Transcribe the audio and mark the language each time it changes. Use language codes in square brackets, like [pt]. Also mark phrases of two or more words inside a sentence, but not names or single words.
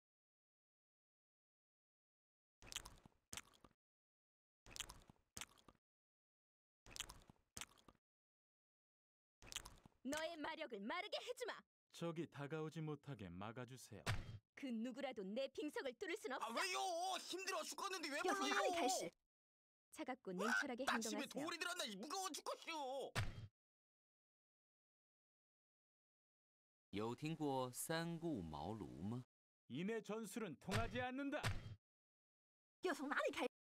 [ko] 너의 마력을 마르게 해주마. 적이 다가오지 못하게 막아주세요. 그 누구라도 내 빈석을 뚫을 순 없어. 왜요? 힘들어 죽겠는데 왜 [zh] 要从哪里开始？ [ko] 차갑고 냉철하게 나 집에 행동하세요. 돌이 들었나 무거워 죽겠슈. [zh] 有听过三顾茅庐吗？ [ko] 이내 전술은 통하지 않는다. [zh] 要从哪里开始？